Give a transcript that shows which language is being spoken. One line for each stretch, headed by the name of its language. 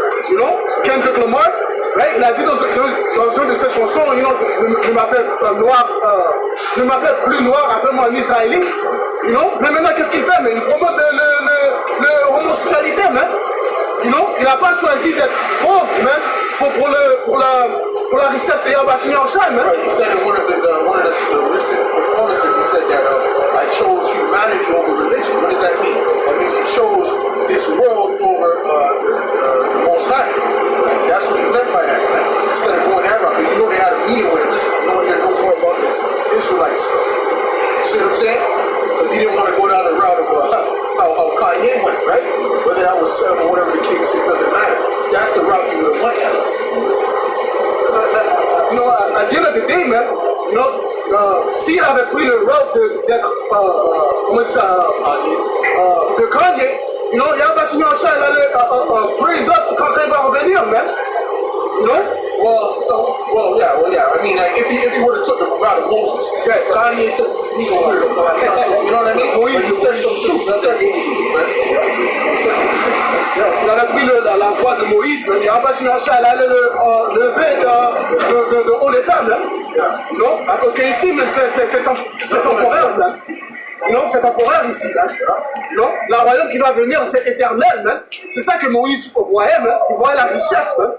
English: You know, Kendrick Lamar, right?
French: Il a dit dans une de ses chansons,
English: you know,
French: je m'appelle noir, je m'appelle plus noir, appelle-moi un Israélite.
English: You know,
French: mais maintenant qu'est-ce qu'il fait? Mais il promote l'homosexualité, man.
English: You know,
French: il n'a pas choisi d'être pauvre, man. Pour la richesse de Yahweh Yahushua, man.
English: Right, he said in one of the recent performances, he said that I chose humanity over religion. What does that mean? That means he chose this world over the Most High. That's what he meant by that, right? Instead of going that route, you know they had a meeting with him. Listen, you want to hear no more about this Israelites. You see what I'm saying? Because he didn't want to go down the route of how Kanye went, right? Whether that was Seth or whatever the case is, doesn't matter. That's the route he would have went at. You know, at the end of the day, man, you know,
French: s'il avait pris le route d'être, comment ça, de Kanye, you know, Yahweh Yahushua, il allait
English: praise up
French: quand il va revenir, man.
English: You know? Well, yeah. I mean, like, if he would have took the route of Moses, yeah, Kanye took the route. So you know what I mean? Moïse, he said some truth. He said some truth, man.
French: S'il avait pris la voie de Moïse, Yahweh Yahushua, il allait lever de haut l'état, là. Non? Parce que ici, mais c'est temporaire, là. Non, c'est temporaire ici, là. Non? Le royaume qui va venir, c'est éternel, là. C'est ça que Moïse voyait, là. Il voyait la richesse, là.